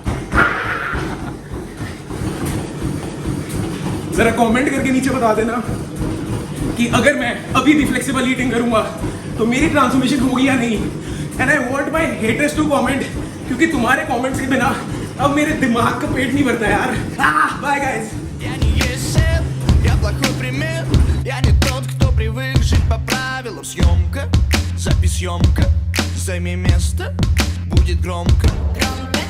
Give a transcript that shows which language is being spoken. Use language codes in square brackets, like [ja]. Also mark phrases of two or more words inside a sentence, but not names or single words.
[hi] जरा कमेंट करके नीचे बता देना कि अगर मैं अभी भी [en] flexible eating [hi] करूंगा तो मेरी ट्रांसफॉर्मेशन होगी या नहीं। [en] and I want my haters to comment, [hi] क्योंकि तुम्हारे कमेंट्स के बिना अब मेरे दिमाग का पेट नहीं भरता यार। [en] bye guys. [ru] Я не есть шеф, я плохой пример. Я не тот, кто привык жить по правилам. Съемка, запись съемка. Займи место, будет громко.